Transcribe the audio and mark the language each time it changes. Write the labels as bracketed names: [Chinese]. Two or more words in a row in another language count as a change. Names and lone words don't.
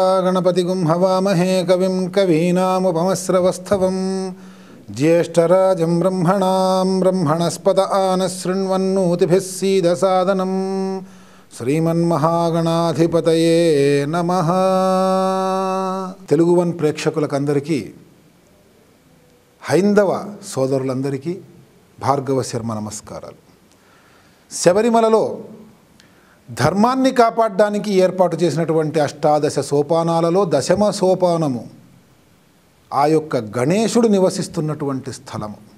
[Sanskrit] गणपतिगुं हवामहे कविं कवीनामुपमस्रवस्तवं ज्येष्ठराजं ब्रह्मणस्पत आनशृण्वन्नोतिभिः सीदसादनं శ్రీమన్మహాగణాధిపతయే నమః. [Telugu] తెలుగు వన్ ప్రేక్షకులకందరికీ, హైందవ సోదరులందరికీ భార్గవ శర్మ నమస్కారాలు. శబరిమలలో ధర్మాన్ని కాపాడడానికి ఏర్పాటు చేసినటువంటి అష్టాదశ సోపానాలలో దశమ సోపానము ఆ యొక్క గణేశుడు నివసిస్తున్నటువంటి స్థలము.